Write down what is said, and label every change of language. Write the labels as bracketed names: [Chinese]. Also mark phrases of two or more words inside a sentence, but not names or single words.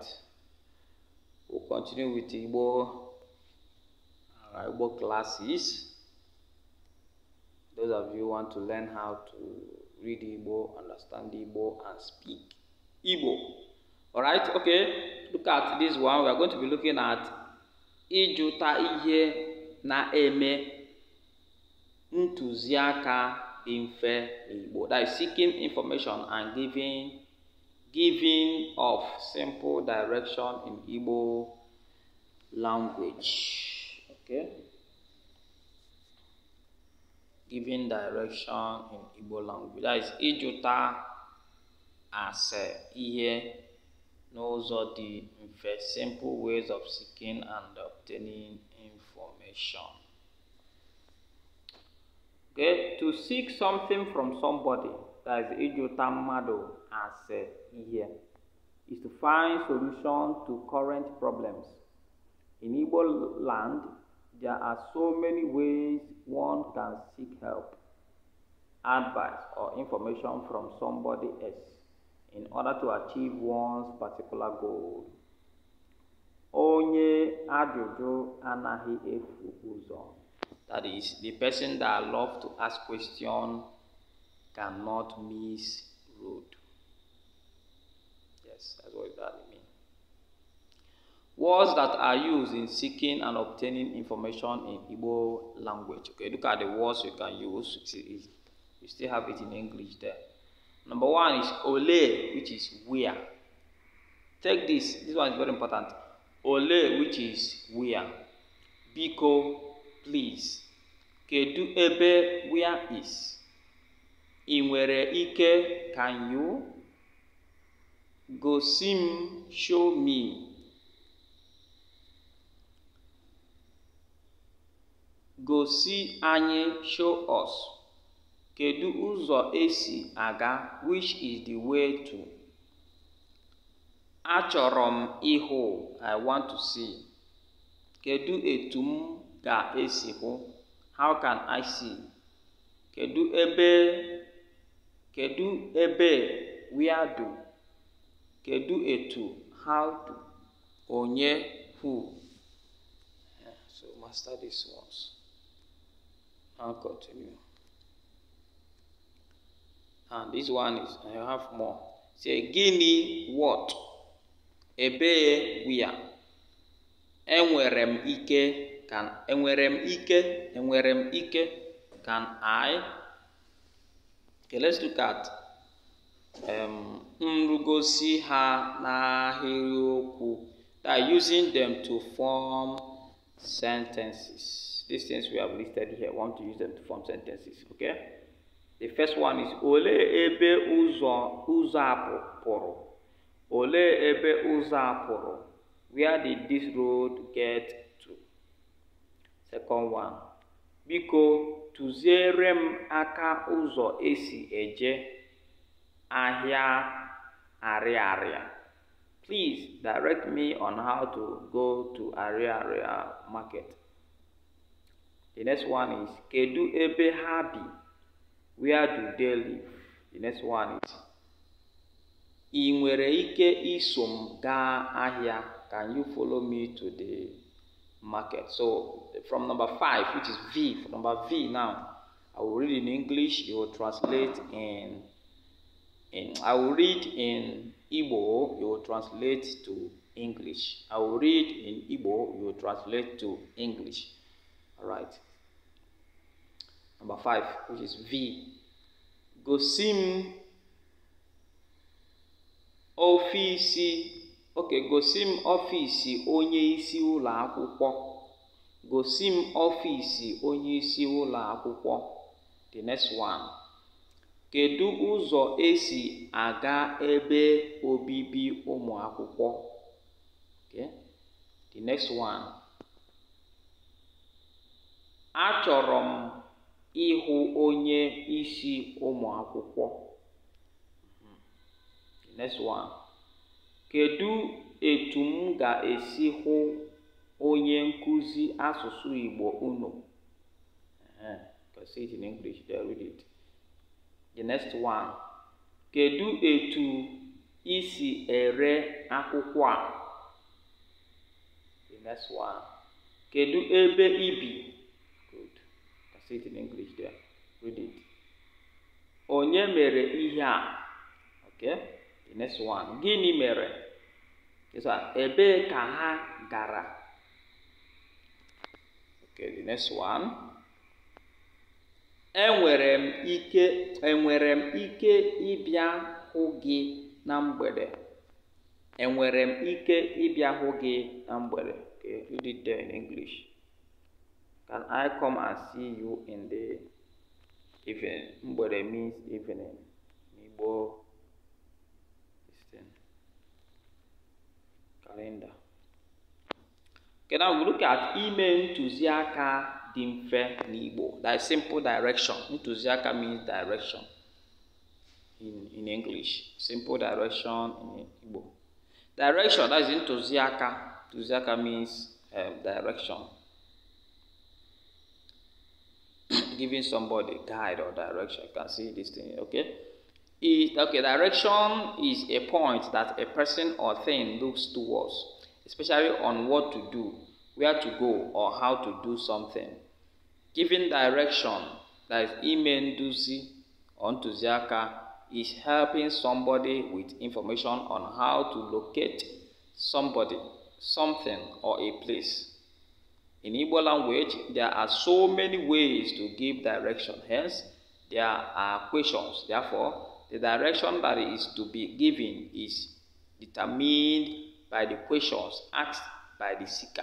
[English] We'll continue with Igbo classes. Those of you who want to learn how to read Igbo, understand Igbo, and speak Igbo. All right. Okay. Look at this one. We are going to be looking at [Igbo] Ijuta ihe na-eme ntụziaka dị mfe Igbo. [English] That is seeking information and giving of simple direction in Igbo language. Okay? Giving direction in Igbo language. That is [Igbo] Ijuta ase ihe n'ụzọ dị mfe, [English] simple ways of seeking and obtaining information. Okay, to seek something from somebody, that is [Igbo] Ijuta mmadụ ase ihe, [English] is to find solution to current problems. In Igbo land, there are so many ways one can seek help, advice, or information from somebody else in order to achieve one's particular goal. [Igbo] Onye ajụjụ anaghị efu ụzọ. [English] That is, the person that loves to ask questions cannot miss road. Yes, that's what that means. Words that are used in seeking and obtaining information in Igbo language. Okay, look at the words you can use. You still have it in English there. Number one is ole, which is where. Take this. This one is very important. Ole, which is where. Biko, please. [Igbo] Kedu ebe, [English] where is. [Igbo] I nwere ike, [English] can you. Gosim, show me. [Igbo] Gosi anyị, [English] show us. [Igbo] Kedu ụzọ esi aga, [English] which is the way to. [Igbo] Achọrọ m ịhụ, [English] I want to see. [Igbo] Kedu etu m ga-esi hụ, [English] how can I see. [Igbo] Kedu ebe, [English] where do. [Igbo] Kedu etu, [English] how do. Onye, who. Yeah, so master these ones. I'll continue. And this one is, I have more. Say, gini, what? Ebe, where? [Igbo] Enwere m ike, can. Enwere m ike, [English] can I? Okay, let's look at [Igbo] nrugosi ha n'ahịrịokwu. [English] That are using them to form sentences. These things we have listed here, we want to use them to form sentences. Okay? The first one is [Igbo] ole ebe ụzọ apụrụ. Ole ebe ụzọ apụrụ. [English] Where did this road get to? Second one. [Igbo] Biko tụziere m aka ụzọ esi eje ahịa Ariaria. [English] Please direct me on how to go to Ariaria market. The next one is [Igbo] kedu ebe ha bi. [English] Where do they live? The next one is [Igbo] I nwere ike iso m gaa ahịa. [English] Can you follow me to the market? So from number 5, which is V, for number V now, I will read in English, you will translate I will read in Igbo, you will translate to English. I will read in Igbo, you will translate to English. All right. Number 5, which is V. [Igbo] Gosim ofisi. Okay, gosim ofisi onye isi ụlọ akwụkwọ. Gosim ofisi onye isi ụlọ akwụkwọ. [English] The next one. [Igbo] Kedu ụzọ esi aga ebe obibi ụmụ akwụkwọ? [English] Okay. The next one. [Igbo] Achọrọ m ịhụ onye isi ụmụ akwụkwọ. [English] The next one. [Igbo] Kedu etu m ga-esi hụ onye nkuzi asụsụ Igbo unu? [English] You can say it in English, there, read it. The next one. [Igbo] Kedu etu isi ere akwụkwọ a? [English] The next one. [Igbo] Kedu ebe ibi? [English] Good. I say it in English there. Read it. [Igbo] Onye mere ihe a? Okay. [English] The next one. [Igbo] Gịnị mere? [English] This one. [Igbo] Ebe ka ha gara? [English] Okay. The next one. [Igbo] Enwere m ike ịbịa hụ gị na mgbede. Enwere m ike ịbịa hụ gị na mgbede. [English] Okay, read it there in English. Can I come and see you in the evening? Mgbede means evening. Igbo calendar. Okay, now we look at [Igbo] ime ntụziaka dị mfe n'Igbo. [English] That is simple direction. Ntụziaka means direction in English. Simple direction in Igbo. Direction, that is ntụziaka. Ntụziaka means direction. Giving somebody guide or direction. You can see this thing, okay? Direction is a point that a person or thing looks towards, especially on what to do, where to go, or how to do something. Giving direction, that is [Igbo] ime nduzi [English] or ntụziaka, is helping somebody with information on how to locate somebody, something, or a place. In Igbo language, there are so many ways to give direction. Hence, there are questions. Therefore, the direction that is to be given is determined by the questions asked by the seeker.